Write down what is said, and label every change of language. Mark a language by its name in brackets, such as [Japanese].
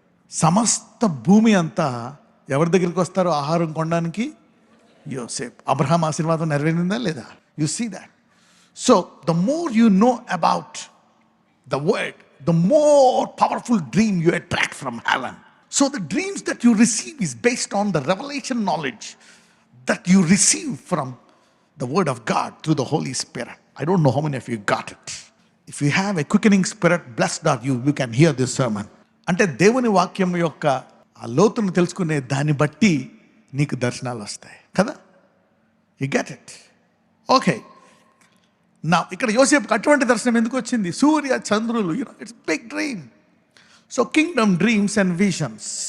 [Telugu] సమస్త భూమి అంతా ఎవరి దగ్గరికి వస్తారో ఆహారం కొనడానికి? యోసేపు. అబ్రహాం ఆశీర్వాదం నెరవేరిందా లేదా? [English] You see that. So the more you know about the word, the more powerful dream you attract from heaven. So the dreams that you receive is based on the revelation knowledge that you receive from the word of God through the Holy Spirit. I don't know how many of you got it. If you have a quickening spirit, blessed are you, you can hear this sermon. [Telugu] అంటే దేవుని వాక్యం యొక్క ఆ లోతును తెలుసుకునే దాన్ని బట్టి నీకు దర్శనాలు వస్తాయి కదా. [English] You get it. [Telugu] ఓకే, నా ఇక్కడ యోసేపుకి అటువంటి దర్శనం ఎందుకు వచ్చింది? సూర్య చంద్రులు, [English] It's big dream. So kingdom dreams and visions.